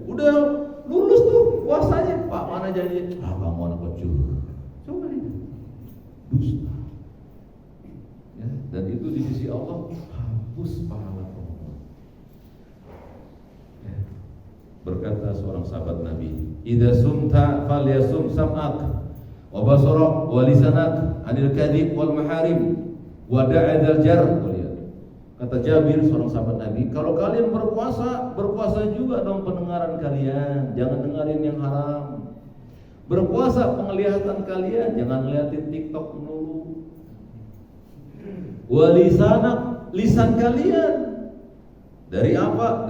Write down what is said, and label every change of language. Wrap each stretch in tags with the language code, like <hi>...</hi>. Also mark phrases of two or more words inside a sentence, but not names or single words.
<id>Udah lulus tuh puasanya. Pak mana janji? Kamu anak kecil. Coba lihat, dusta. Ya, dan itu di sisi Allah hapus pahala kamu.</id> <ar>Ya.</ar> <id>Berkata seorang sahabat Nabi,</id> <ar>"إذا صمت فليصم سمعك وبصرك ولسانك عن الكذب والمحارم ودع أذى الجار."</ar> <id>Kata Jabir seorang sahabat Nabi, kalau kalian berpuasa, berpuasa juga dong pendengaran kalian, jangan dengerin yang haram. Berpuasa penglihatan kalian, jangan liatin TikTok dulu.</id> <ar>ولسانك,</ar> <id>lisan kalian dari apa?</id>